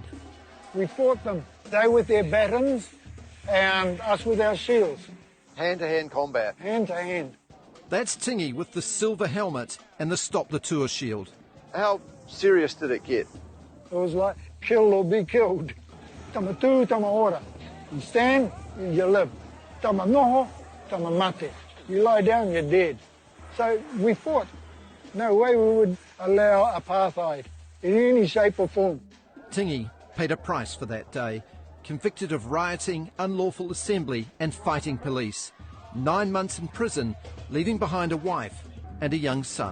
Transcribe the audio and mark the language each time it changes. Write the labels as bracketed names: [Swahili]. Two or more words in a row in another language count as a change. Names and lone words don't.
[English] We fought them. They with their batons and us with our shields. Hand-to-hand combat. Hand-to-hand. That's Tingy with the silver helmet and the Stop the Tour shield. How serious did it get? It was like kill or be killed. [Māori] Tama tu, tama ora. [English] You stand, you live. [Māori] Tama noho, tama mate. [English] You lie down, you're dead. So we fought. No way we would allow apartheid in any shape or form. Tingy paid a price for that day, convicted of rioting, unlawful assembly and fighting police. 9 months in prison, leaving behind a wife and a young son.